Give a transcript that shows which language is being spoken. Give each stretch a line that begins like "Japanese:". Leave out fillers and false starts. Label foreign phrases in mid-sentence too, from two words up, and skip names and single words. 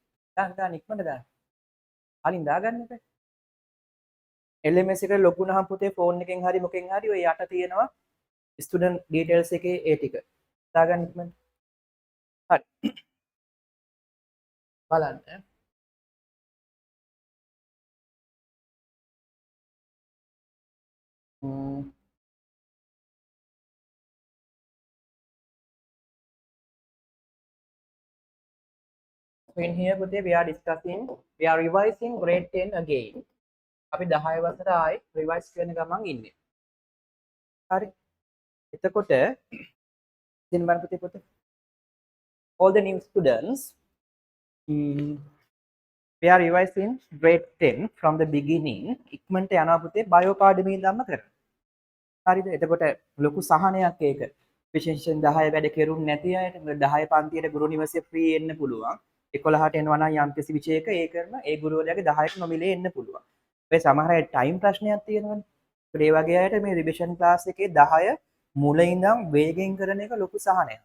Sinhala: දාන්න ඉක්මනට දාන්න. කලින් දාගන්න එපා. LMS එක ලොග් වුණාම පුතේ ෆෝන් එකෙන් හරි මොකෙන් හරි ඔය යට තියෙනවා
English: student details
Sinhala: එකේ ඒ ටික. දාගන්න ඉක්මනට. හරි. බලන්න.
English: In here පුතේ we are revising grade 10 again.
Sinhala: අපි 10 වසර ආයි රිවයිස් කරන ගමන් ඉන්නේ. හරි. එතකොට ඉතින් බලන්න පුතේ පුතේ.
English: All the new students we are revising grade 10 from the beginning.
Sinhala: ඉක්මනට යනවා පුතේ බයෝ පාඩමේ ඉඳන්ම කරන්න. හරිද? එතකොට ලොකු සහනයක් ඒක. විශේෂයෙන් 10 වැඩ කෙරුන්නේ නැති අයට 10 පන්තියට ගුරු නිවසේ ෆ්‍රී එන්න පුළුවන්. 11ට එනවා නම් යම්කිසි විෂයක ඒ කරන ඒ ගුරුවරයාගේ 10ට නොමිලේ එන්න පුළුවන්. ඒ සමහර අය ටයිම් ප්‍රශ්නයක් තියෙනවනේ. ඒ වගේ අයට මේ
English: revision class
Sinhala: එකේ 10 මුල ඉඳන් වේගෙන් කරන එක ලොකු සහනයක්.